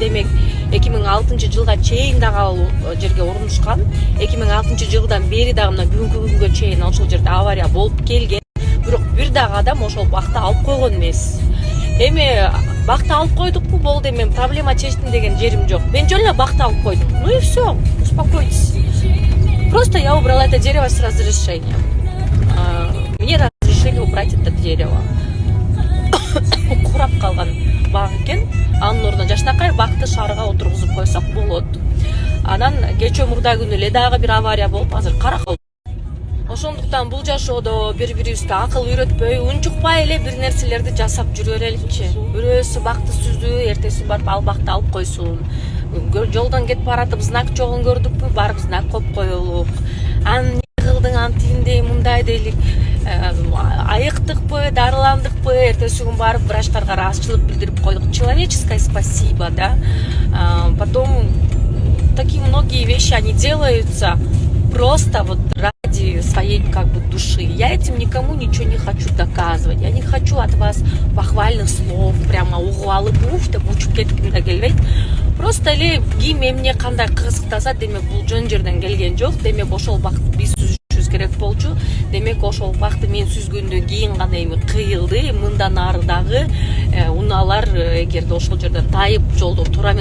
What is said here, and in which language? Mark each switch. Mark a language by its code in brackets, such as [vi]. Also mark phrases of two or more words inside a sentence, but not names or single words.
[ky] Демек 2006-жылга чейин дагы ал жерге урунушкан. 2006-жылдан бери дагы мына бүгүнкү күнгө чейин ошол жерде авария болуп келген. Бирок бир дагы адам ошол бакты алып койгон эмес. Эми бакты алып койдукпу, болду, мен проблема чечтим деген жерим жок. Мен жөн эле бакты алып койдум. [ru] Ну и все, успокойтесь. Просто я убрала это дерево с разрешением. Мне разрешили убрать это дерево. [ky] Курап калган бак экен. Анын ордуна жашнакай бакты шаарга отургузуп койсок болот. Анан кечээ мурда күнү эле дагы бир авария болуп, азыр каракал. Ошондуктан бул жашоодо бири-бирибизге акыл үйрөтпөй, унчукпай эле бир нерселерди жасап жүрө береличи. Бирөөсү бакты сүздү, эртеси барып ал бакты алып койсун. Жолдон кетип баратып знак жогун көрдүкпү, барып знак коюп коелук. Эмне кылдың, антиндей, мындай дейлик. Айыктыкпы, дарыландыкпы, эртеси күн барып врачтарга ыраазычылык билдирип койдук. [ru] Человеческое спасибо, да. Потом такие многие вещи, они делаются просто вот ради своей души. Я этим никому ничего не хочу доказывать. Я не хочу от вас похвальных слов, прямо [ky] угу алып деп учуп кетким да келбейт. Просто эле ким эмне кандай кызыктаса, демек бул жөн жерден келген жок. Демек ошол бакты биз сүзүшүбүз керек болчу. Демек ошол бакты мен сүзгөндөн кийин гана эми кыйылды. Мындан ары дагы унаалар эгерде ошол жерден тайып жолдон туура эмес